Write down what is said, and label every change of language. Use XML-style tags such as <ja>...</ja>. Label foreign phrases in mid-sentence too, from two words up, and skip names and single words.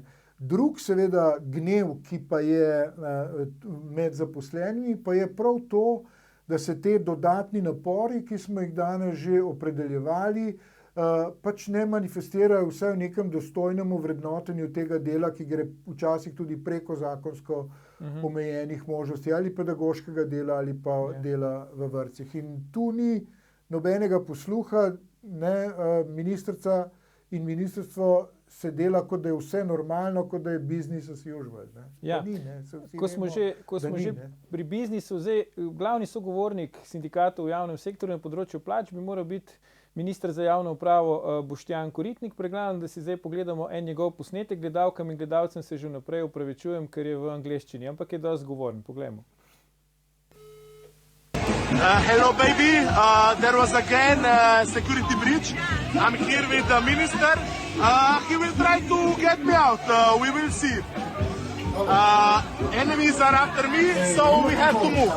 <sl>Drug seveda gnev, ki pa je med zaposlenimi, pa je prav to, da se te dodatni napori, ki smo jih danes že opredeljevali, pač ne manifestirajo vsaj v nekem dostojnem vrednotenju tega dela, ki gre včasih tudi preko zakonsko omejenih možnosti ali pedagoškega dela ali pa dela v vrtcih. In tu ni nobenega posluha, ne, ministrica in ministrstvo se dela, kot da je vse normalno, kot da je</sl> <en>business as usual.</en> <sl>Ne. Ja. Ni, ne. Ko smo že pri biznisu, zdaj glavni sogovornik sindikatov v javnem sektorju na področju plač bi moral biti minister za javno upravo Boštjan Koritnik. Predlagam, da si zdaj pogledamo en njegov posnetek. Gledalkam in gledalcem se že vnaprej opravičujem, ker je v angleščini, ampak je dosti govoren. Poglejmo.</sl> <en>Hello baby, there was again a security breach. I'm here with the minister. He will try to get me out. We will see. Enemies are after me, so we have to move.</en>